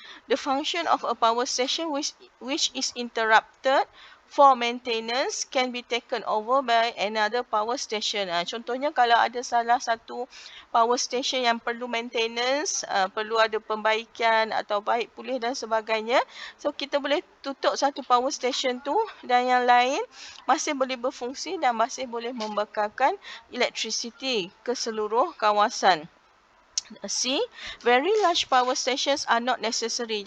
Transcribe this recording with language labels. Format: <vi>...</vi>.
<en>The function of a power station which is interrupted for maintenance can be taken over by another power station.</en> <ms>Contohnya kalau ada salah satu power station yang perlu maintenance, perlu ada pembaikan atau baik pulih dan sebagainya. So kita boleh tutup satu power station tu dan yang lain masih boleh berfungsi dan masih boleh membekalkan electricity ke seluruh kawasan.</ms> <en>See, very large power stations are not necessary.</en>